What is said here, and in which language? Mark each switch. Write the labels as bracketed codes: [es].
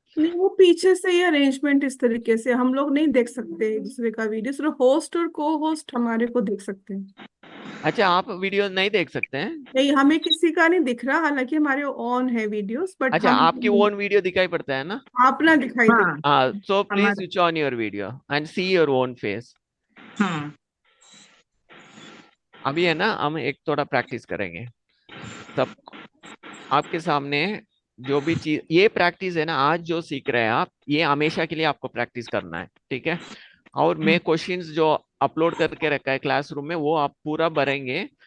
[hi] नहीं, वो पीछे से ही अरेंजमेंट इस तरीके से हम लोग नहीं देख सकते एक दूसरे का वीडियो, सिर्फ होस्ट और को होस्ट हमारे को देख सकते हैं. अच्छा, आप वीडियो नहीं देख सकते हैं? नहीं, हमें किसी का नहीं दिख रहा, हालांकि हमारे ऑन है वीडियोस, बट अच्छा, हम आपकी ओन वीडियो दिखाई पड़ता है ना. अपना दिखाई दे. हाँ. [en] हाँ, so please [hi] हमारा. [en] switch on your video and see your own face. [hi] हाँ. अभी है ना, हम एक थोड़ा प्रैक्टिस करेंगे. सब आपके सामने जो भी चीज, ये प्रैक्टिस है ना, आज जो सीख रहे हैं आप, ये हमेशा के लिए आपको प्रैक्टिस करना है, ठीक है. और मैं क्वेश्चंस जो अपलोड करके रखा है क्लासरूम में, वो आप पूरा भरेंगे.